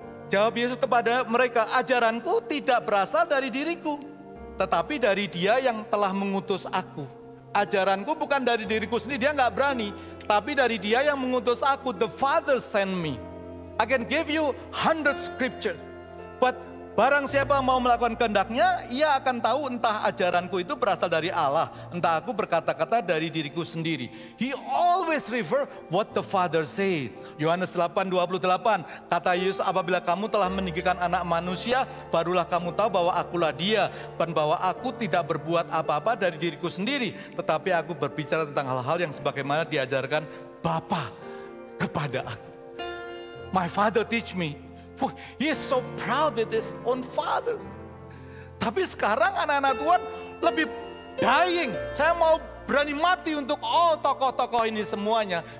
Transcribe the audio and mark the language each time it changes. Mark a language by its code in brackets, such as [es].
[id] Jawab Yesus kepada mereka, ajaranku tidak berasal dari diriku, tetapi dari Dia yang telah mengutus aku. Ajaranku bukan dari diriku sendiri, dia nggak berani. Tapi dari Dia yang mengutus aku, [en] the Father sent me. I can give you 100 scripture. [id] But barang siapa mau melakukan kehendaknya, ia akan tahu entah ajaranku itu berasal dari Allah, entah aku berkata-kata dari diriku sendiri. [en] He always refer what the Father say. [id] Yohanes 8:28, kata Yesus, apabila kamu telah meninggikan anak manusia, barulah kamu tahu bahwa akulah Dia, dan bahwa aku tidak berbuat apa-apa dari diriku sendiri, tetapi aku berbicara tentang hal-hal yang sebagaimana diajarkan Bapa kepada aku. [en] My Father teach me. He is so proud with his own father. [id] Tapi sekarang anak-anak Tuhan lebih dying. Saya mau berani mati untuk tokoh-tokoh ini semuanya.